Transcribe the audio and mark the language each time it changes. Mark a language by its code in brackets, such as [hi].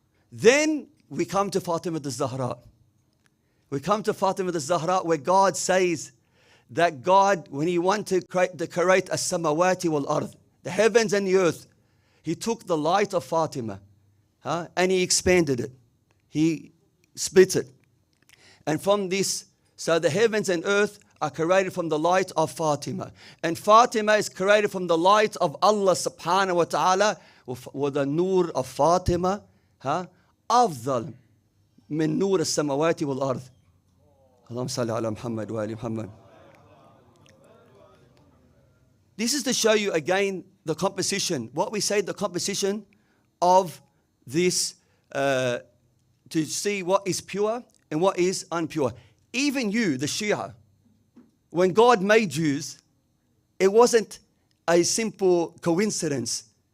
[en] Then we come to Fatima Al-Zahra. We come to Fatima Al-Zahra where God says that God, when He wanted to create [ar] as-samawati wal-ard, [en] the heavens and the earth, He took the light of Fatima and He expanded it. He split it. And from this, so the heavens and earth are created from the light of Fatima. And Fatima is created from the light of Allah [ar] subhanahu wa ta'ala. وَذَا النُّورُ [en] of [ar] Fatima أَفْضَلُ مِن نُّورِ السَّمَوَاتِ وَالْأَرْضِ. اللهم صل على محمد وآل محمد. [en] This is to show you again the composition. What we say, the composition of this, to see what is pure and what is unpure. Even you, the Shia, when God made Jews, it wasn't a simple coincidence.